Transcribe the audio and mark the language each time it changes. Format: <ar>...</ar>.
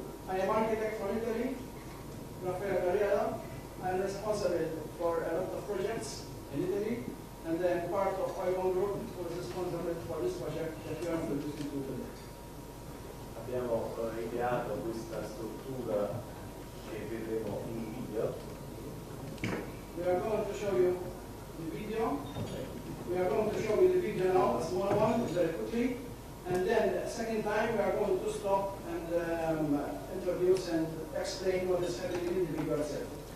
<en>I am architect from Italy, Raffaele Carrera. I am responsible for a lot of projects in Italy, and then part of OIKON Group was responsible for this project that we are introducing to today.</en> <it>Abbiamo ideato questa struttura che vedremo in video.</it> <en>We are going to show you the video. We are going to show you the video now, a small one, very quickly. And then the second time we are going to stop and introduce and explain what is happening in the video itself.</en>